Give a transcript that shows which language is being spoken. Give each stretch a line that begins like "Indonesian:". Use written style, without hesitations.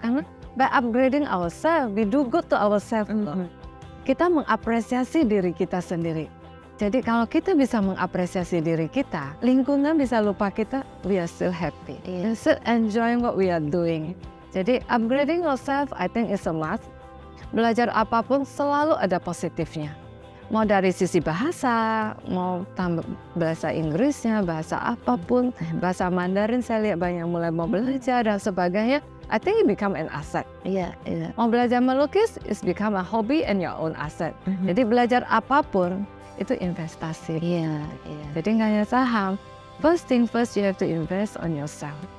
English: Karena by upgrading ourselves, we do good to ourselves.
Indonesian: Kita mengapresiasi diri kita sendiri. Jadi kalau kita bisa mengapresiasi diri kita, lingkungan bisa lupa kita,
English: we are still happy. We are still enjoying what we are doing. Jadi upgrading yourself, I think is a must.
Indonesian: Belajar apapun selalu ada positifnya. Mau dari sisi bahasa, mau tambah bahasa Inggrisnya, bahasa apapun, bahasa Mandarin saya lihat banyak mulai mau belajar dan sebagainya.
English: I think it become an asset.
Indonesian: Mau belajar melukis,
English: it's become a hobby and your own asset.
Indonesian: Jadi belajar apapun itu investasi. Jadi nggak hanya saham.
English: First thing first, you have to invest on yourself.